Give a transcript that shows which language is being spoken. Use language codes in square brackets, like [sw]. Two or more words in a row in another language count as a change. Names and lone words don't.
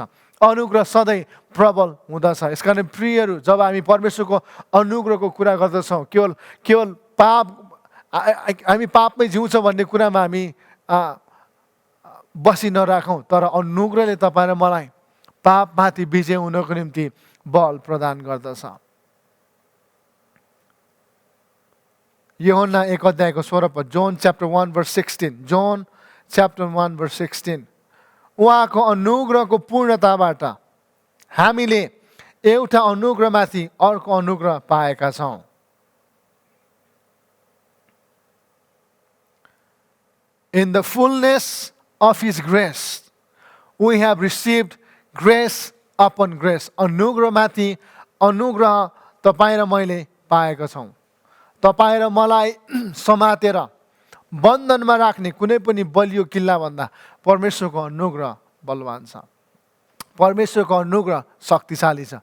[ne] अनुग्रह सधैँ प्रबल हुँदछ. यसकारण प्रियहरू, जब हामी परमेश्वरको अनुग्रहको कुरा गर्दछौँ, केवल पाप, हामी पापमै जिउँछौँ भन्ने कुरामा हामी बसी नराखौँ, तर अनुग्रहले तपाईँ र मलाई पापमाथि विजय हुनको निम्ति बल प्रदान गर्दछ. यूहन्ना 1 अध्यायको 16 पद, [en] John chapter 1 verse 16. John chapter 1 verse 16. [ne] उहाँको अनुग्रहको पूर्णताबाट हामीले एउटा अनुग्रहमाथि अर्को अनुग्रह पाएका छौँ. [en] In the fullness of His grace, we have received grace upon grace. [ne] अनुग्रहमाथि अनुग्रह तपाईँ र मैले पाएका छौँ. तपाईँ र मलाई समातेर बन्धनमा राख्ने कुनै पनि बलियो किल्ला भन्दा परमेश्वरको अनुग्रह बलवान छ. परमेश्वरको अनुग्रह शक्तिशाली छ.